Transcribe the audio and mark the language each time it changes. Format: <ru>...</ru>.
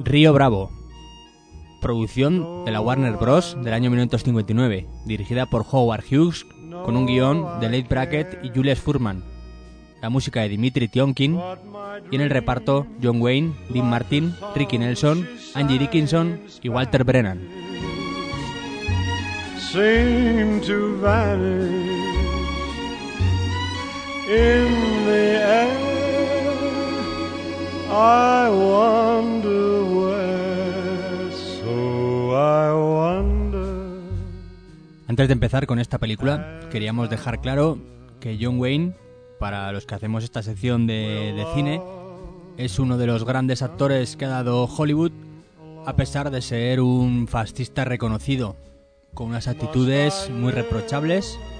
<es>Río Bravo, producción de la Warner Bros. Del año 1959, dirigida por Howard Hughes, con un guión de Leigh Brackett y Jules Furman, la música de Dimitri Tionkin, y en el reparto John Wayne, Dean Martin, Ricky Nelson, Angie Dickinson y Walter Brennan.</es> <en>Seem to vanish in the air, I wonder where, so I wonder.</en> <es>Antes de empezar con esta película, queríamos dejar claro que John Wayne, para los que hacemos esta sección de cine, es uno de los grandes actores que ha dado Hollywood, a pesar de ser un fascista reconocido, con unas actitudes muy reprochables.</es>